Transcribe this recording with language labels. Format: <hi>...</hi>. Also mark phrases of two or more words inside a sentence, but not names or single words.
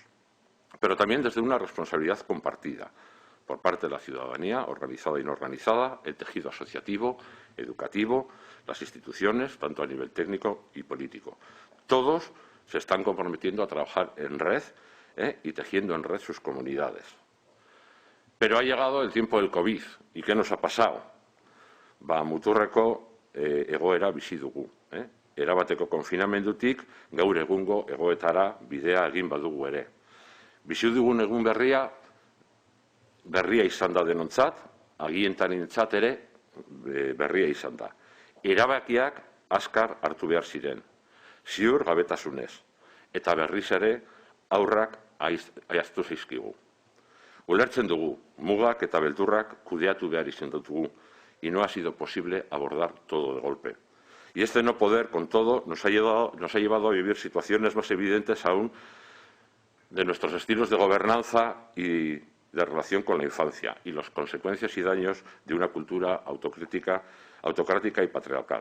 <es>Pero también desde una responsabilidad compartida por parte de la ciudadanía, organizada y no organizada, el tejido asociativo, educativo, las instituciones, tanto a nivel técnico y político. Todos se están comprometiendo a trabajar en red y tejiendo en red sus comunidades. Pero ha llegado el tiempo del COVID. ¿Y qué nos ha pasado?</es> <eu>Muturreko egoera bizi dugu. Erabateko konfinamendutik gaur egungo egoetara bidea egin badugu ere. Bizi dugun egun berria izan da denontzat, agientanentzat ere berria izan da. Erabakiak azkar hartu behar ziren, ziur gabetasunez, eta berriz ere aurrak ahaztu zaizkigu. Ulertzen dugu, mugak eta beldurrak kudeatu behar izan dugu,</eu> <es>y no ha sido posible abordar todo de golpe. Y este no poder con todo nos ha llevado a vivir situaciones más evidentes aún de nuestros estilos de gobernanza y de relación con la infancia y las consecuencias y daños de una cultura autocrática y patriarcal.</es>